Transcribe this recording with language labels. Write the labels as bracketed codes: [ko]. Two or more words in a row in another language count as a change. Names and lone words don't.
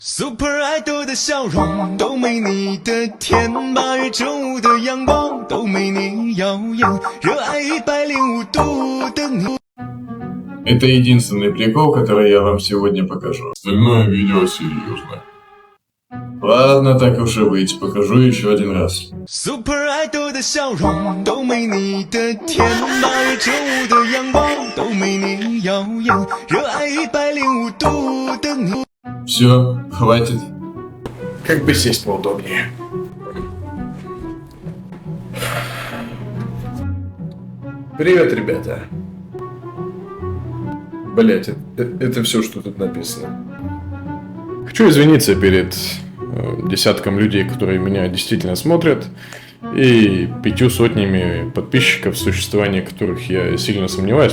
[zh] Super Idol 的笑容都没你的甜，8月正午的阳光都没你耀眼，热爱105度的你。 [ru] Это единственный прикол, который я вам сегодня покажу. Остальное видео серьезно. Ладно, так уж и быть, покажу еще один раз. [zh] Super Idol 的笑容都没你的甜，8月正午的阳光都没你耀眼，热爱105度的你。 [ru] Все, хватит. Как бы сесть поудобнее. Привет, ребята. Блять, это все, что тут написано. Хочу извиниться перед десятком людей, которые меня действительно смотрят, и 5 сотнями подписчиков, в существовании которых я сильно сомневаюсь.